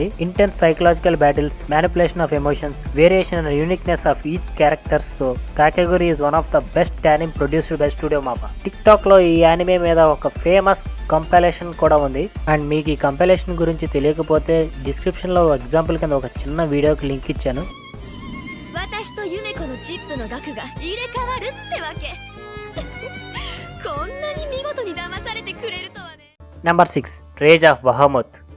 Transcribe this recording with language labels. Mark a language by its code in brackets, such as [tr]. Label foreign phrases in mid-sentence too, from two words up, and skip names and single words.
[en] intense psychological battles, manipulation of emotions, variation and uniqueness of each characters తో Kakegurui is one of the best anime produced by Studio Mappa. [te] టిక్ టాక్ లో ఈ యానిమే మీద ఒక [en] famous compilation [te] కూడా ఉంది. అండ్ మీకు ఈ కంపైలేషన్ గురించి తెలియకపోతే డిస్క్రిప్షన్ లో ఎగ్జాంపుల్ కింద ఒక చిన్న వీడియోకి లింక్ ఇచ్చాను. [ja] 私とユメコのチップの額が入れ替わるってわけ。こんなに見事に騙されてくれるとはね。 [te] నెంబర్ 6 రేజ్ ఆఫ్ బహామత్.